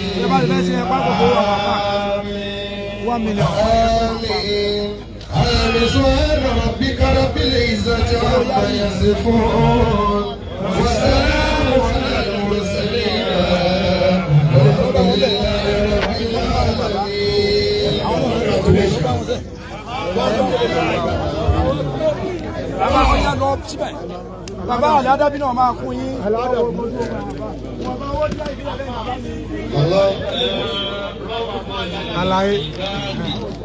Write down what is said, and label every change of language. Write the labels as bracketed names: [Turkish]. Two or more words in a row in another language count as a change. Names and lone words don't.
[Arabic] آمين. سبحان ربك رب العزة عما يصفون والسلام على المرسلين والحمد لله رب العالمين. [Yoruba] Bàbá àlẹ́ Adábí náà máa kún yín. Allah. Àlàyé.